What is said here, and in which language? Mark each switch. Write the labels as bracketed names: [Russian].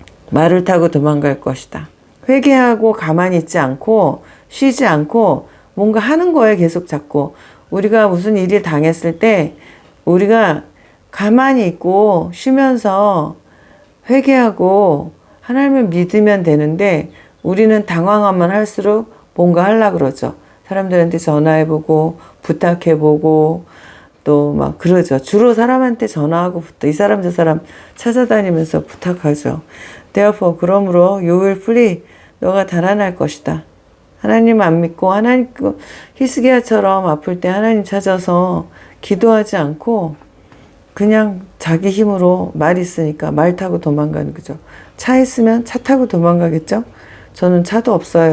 [Korean] 말을 타고 도망갈 것이다. 회개하고 가만히 있지 않고 쉬지 않고 뭔가 하는 거에 계속 잡고, 우리가 무슨 일이 당했을 때 우리가 가만히 있고 쉬면서 회개하고 하나님을 믿으면 되는데, 우리는 당황하면 할수록 뭔가 하려고 그러죠. 사람들한테 전화해보고 부탁해보고 또 막 그러죠. 주로 사람한테 전화하고 이 사람 저 사람 찾아다니면서 부탁하죠. [English] Therefore, [Korean] 그러므로 [English] you will flee. [Korean] 너가 달아날 것이다. 하나님 안 믿고 하나님 히스기야처럼 아플 때 하나님 찾아서 기도하지 않고 그냥 자기 힘으로 말 있으니까 말 타고 도망가는 거죠. 차 있으면 차 타고 도망가겠죠. 저는 차도 없어요.